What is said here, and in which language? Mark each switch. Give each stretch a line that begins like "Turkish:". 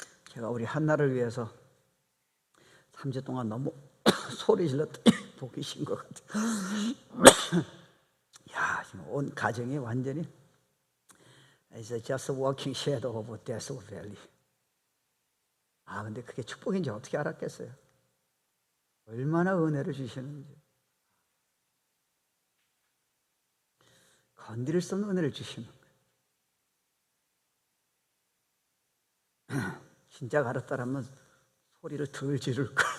Korean: 제가 우리 한나를 위해서 3주 동안 너무 소리 질렀더니 복이 신 것 같아요. 야, 지금 온 가정이 완전히
English: It's just a walking shadow of death valley.
Korean: 근데 그게 축복인지 어떻게 알았겠어요? 얼마나 은혜를 주시는지. 건드릴 수 없는 은혜를 주시는 거예요. 진작 알았다라면 소리를 덜 지를걸.